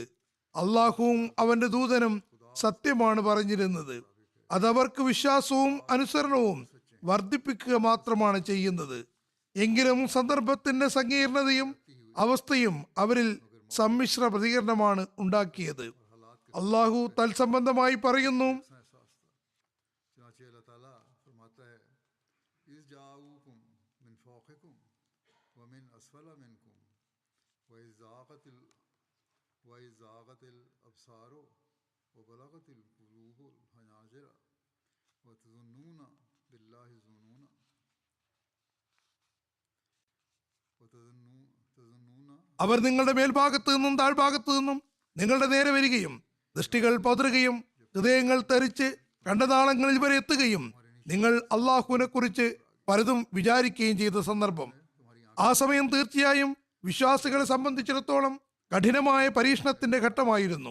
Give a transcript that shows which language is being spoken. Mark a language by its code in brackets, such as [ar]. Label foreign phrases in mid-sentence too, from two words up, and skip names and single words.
[ml] അള്ളാഹുവും അവന്റെ ദൂതനും സത്യമാണ് പറഞ്ഞിരുന്നത്. അതവർക്ക് വിശ്വാസവും അനുസരണവും വർദ്ധിപ്പിക്കുക മാത്രമാണ് ചെയ്യുന്നത്. എങ്കിലും സന്ദർഭത്തിന്റെ സങ്കീർണതയും അവസ്ഥയും അവരിൽ സമ്മിശ്ര പ്രതികരണമാണ് ഉണ്ടാക്കിയത്. അള്ളാഹു തൽസംബന്ധമായി പറയുന്നു, [hi] चुनांचे अल्लाह ताला फरमाता है, [ar] إذ جاءوكم من فوقكم ومن أسفل منكم وإذ زاغت الأبصار وبلغت القلوب الحناجر وتظنون بالله الظنونا وتظنون. [ml] അവർ നിങ്ങളുടെ മേൽഭാഗത്തു നിന്നും താഴ്ഭാഗത്തു നിന്നും നിങ്ങളുടെ നേരെ വരികയും ദൃഷ്ടികൾ പതറുകയും ഹൃദയങ്ങൾ തെറിച്ച് കണ്ടനാളങ്ങളിൽ വരെ എത്തുകയും നിങ്ങൾ അള്ളാഹുവിനെ കുറിച്ച് പലതും വിചാരിക്കുകയും ചെയ്ത സന്ദർഭം. ആ സമയം തീർച്ചയായും വിശ്വാസികളെ സംബന്ധിച്ചിടത്തോളം കഠിനമായ പരീക്ഷണത്തിന്റെ ഘട്ടമായിരുന്നു.